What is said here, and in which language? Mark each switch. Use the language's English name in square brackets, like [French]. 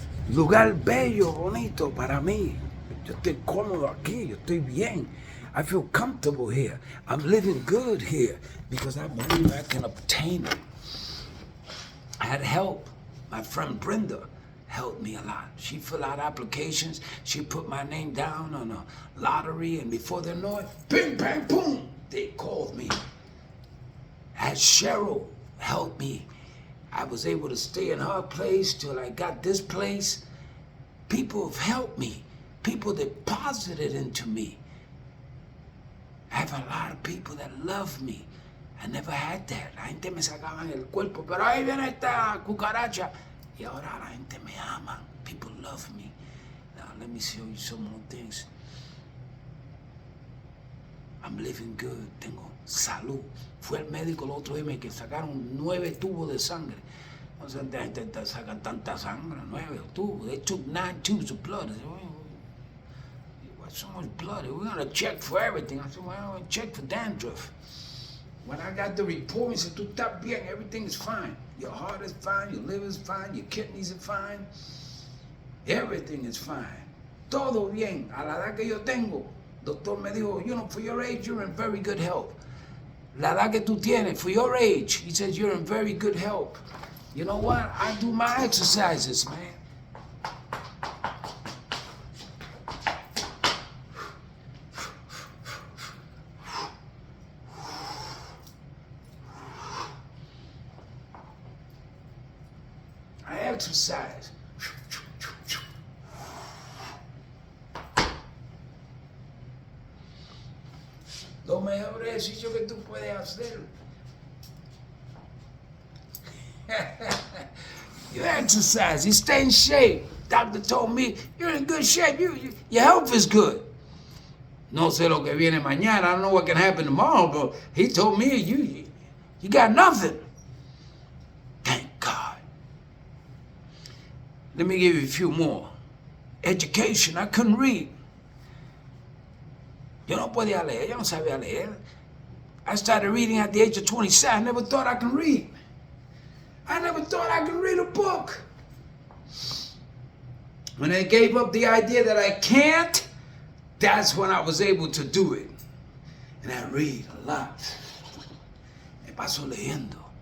[Spanish] Lugar bello, bonito para mí. Yo estoy cómodo aquí. Yo estoy bien. [English] I feel comfortable here. I'm living good here because I believe I can obtain it. I had help. My friend Brenda helped me a lot. She filled out applications. She put my name down on a lottery, and before they know it, bing, bang, boom, they called me. I had Cheryl help me. I was able to stay in her place till I got this place. People have helped me. People deposited into me. I have a lot of people that love me. I never had that. [Spanish] La gente me sacaban el cuerpo, pero ahí viene esta cucaracha. Y ahora la gente me ama. [English] People love me. Now let me show you some more things. I'm living good. [Spanish] Tengo salud. Fui al médico el otro día y me sacaron 9 tubos de sangre. No sé, la gente saca tanta sangre, 9 tubos. [English] They took 9 tubes of blood. I said, what's so much blood? We're going to check for everything. I said, well, I'm going to check for dandruff. When I got the report, he said, [Spanish] tú estás bien, [English] everything is fine. Your heart is fine, your liver is fine, your kidneys are fine. Everything is fine. [Spanish] Todo bien. A la edad que yo tengo, doctor me dijo, [English] you know, for your age, you're in very good health. [Spanish] la edad que tú tienes, [English] for your age, he says you're in very good health. You know what? I do my exercises, man. I exercise. [Spanish] Lo mejor ejercicio que tú puedes hacer. [English] You exercise, you stay in shape. Doctor told me, you're in good shape, your health is good. [Spanish] No sé lo que viene mañana, [English] I don't know what can happen tomorrow, but he told me, you got nothing. Thank God. Let me give you a few more. Education, I couldn't read. [Spanish] Yo no podía leer, yo no sabía leer. [English] I started reading at the age of 27. I never thought I could read. I never thought I could read a book. When I gave up the idea that I can't, that's when I was able to do it. And I read a lot. [Spanish] Me paso leyendo.